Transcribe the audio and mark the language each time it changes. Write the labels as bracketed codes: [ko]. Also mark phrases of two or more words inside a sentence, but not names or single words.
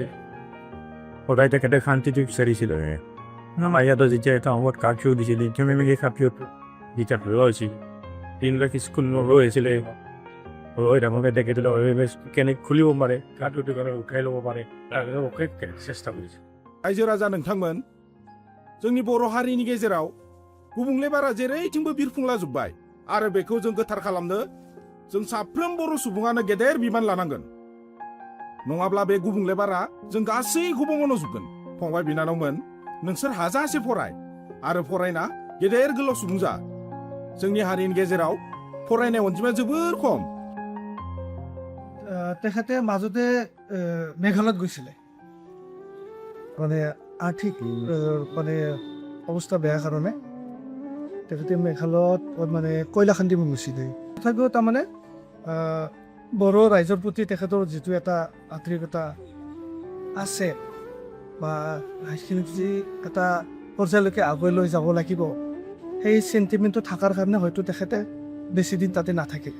[as] সদায় তেখেতে শান্তিটো বিচাৰিছিলে। আমাৰ ইয়াতে যেতিয়া এটা সময়ত কাৰ্ফিউ দিছিলে, সেই কাৰ্ফিউটো যেতিয়া লৈ হৈছিল, দিনবিলাক স্কুল নলৈ হৈছিলে। হৈ থাকোঁতে তেখেতে কেনেকৈ খুলিব পাৰে, কাৰ্ফিউটো কেনেকৈ উঠাই ল'ব পাৰে, তাৰ চেষ্টা কৰিছিল। [brx] रायजो राजा नोंथांमोन, जोंनि बर' हारिनि गेजेराव गुबुंले बारा जेरैथिंबो बिरफुंलाजोब्बाय आरो बेखौ जों गोथार खालामनो जों साफ्रोम बर' सुबुङानो गेदेर बिबान लानांगोन। नङाब्ला बे गुबुंले बारा जों गासैखौबो मन'जोबगोन। फंबाय बिनानावमोन, नोंसोर हाजासे फराय आरो फरायना गेदेर गोलाव सुबुं जा। जोंनि हारिनि गेजेराव फरायनाय अनजिमाया जोबोर खम। [as] তেখেতে মাজতে মেঘালয়ত গৈছিলে, মানে আৰ্থিক মানে অৱস্থা বেয়া কাৰণে তেখেতে মেঘালয়ত মানে কয়লা খান্দিব গৈছিলে। তথাপিও তাৰমানে বড়ো ৰাইজৰ প্ৰতি তেখেতৰ যিটো এটা আন্তৰিকতা আছে বা যি এটা পৰ্যায়লৈকে আগুৱাই লৈ যাব লাগিব, সেই চেণ্টিমেণ্টটো থকাৰ কাৰণে হয়তো তেখেতে বেছি দিন তাতে নাথাকিলে।